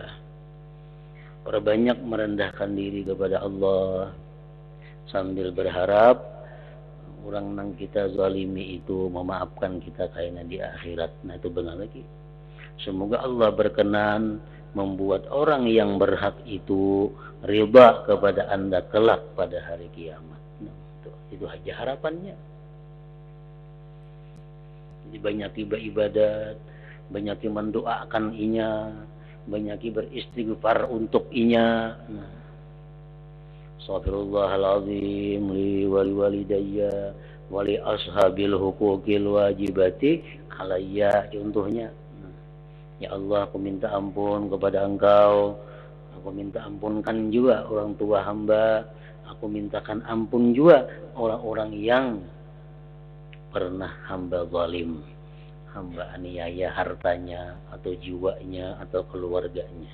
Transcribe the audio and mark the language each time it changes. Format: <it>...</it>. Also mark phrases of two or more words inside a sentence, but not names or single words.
<id>Perbanyak merendahkan diri kepada Allah sambil berharap orang yang kita zalimi itu memaafkan kita kayaknya di akhirat. Nah, itu benar lagi. Semoga Allah berkenan membuat orang yang berhak itu ridha kepada Anda kelak pada hari kiamat. Nah, itu aja harapannya. Jadi banyak ibadat, banyak mendoakan inya, banyak beristighfar untuk inya.</id> <ar>Nah, أستغفر الله العظيم لي ولوالدي ولأصحاب الحقوق الواجبة علي,</ar> <id>contohnya. Ya Allah, aku minta ampun kepada Engkau, aku minta ampunkan juga orang tua hamba, aku mintakan ampun juga orang-orang yang pernah hamba zalim, hamba aniaya hartanya atau jiwanya atau keluarganya.</id>